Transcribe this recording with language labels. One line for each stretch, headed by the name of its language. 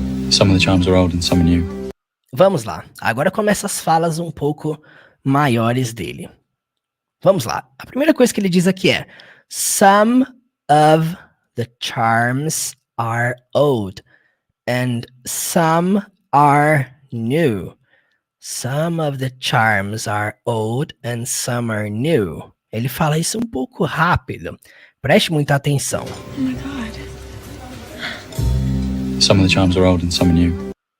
English: Some of the charms are old and some are new.
Portuguese: Vamos lá. Agora começa as falas um pouco maiores dele. Vamos lá. A primeira coisa que ele diz aqui é
English: Some of the charms are old and some are new. Some of the charms are old and some are new.
Portuguese: Ele fala isso um pouco rápido. Preste muita atenção.
English: Oh my God. Some of the charms are old and some are new.